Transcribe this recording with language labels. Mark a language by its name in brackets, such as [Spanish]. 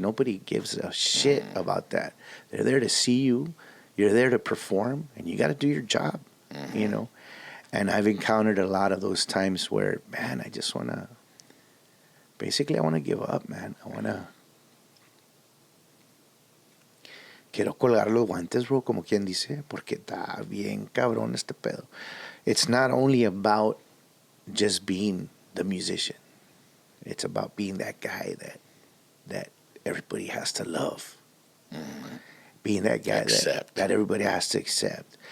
[English] Nobody gives a shit about that. They're there to see you. You're there to perform, and you got to do your job. And I've encountered a lot of those times where, man, I just want to, basically, I want to give up, man. [Spanish] Quiero colgar los guantes, bro, como quien dice, porque está bien cabrón este pedo. [English] It's not only about just being the musician. It's about being that guy that everybody has to love. Being that guy that everybody has to accept.